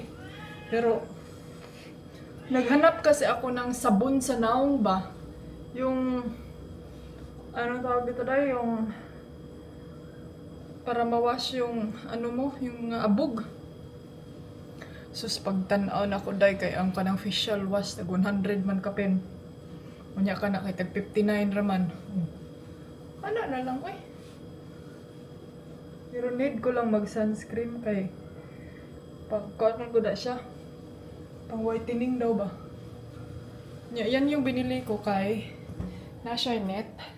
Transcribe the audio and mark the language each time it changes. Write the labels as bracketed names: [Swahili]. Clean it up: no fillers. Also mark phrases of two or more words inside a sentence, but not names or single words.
[Filipino] Pero, naghanap kasi ako ng sabon sa naong ba? Yung, anong tawag dito dahil? Yung, para mawash yung, ano mo, yung abog. [Cebuano] Sus, pagtanaw na ako dahil kay ang kanang [English] facial wash, [Cebuano] tag 100 man kapin. Unya ka na kay tag 59 raman. [Filipino] Ano na lang eh. [Cebuano] Pero need ko lang mag-sunscreen kay pagkano ko na siya. [Filipino] Pang whitening daw ba? Yan yung binili ko kay Nationet.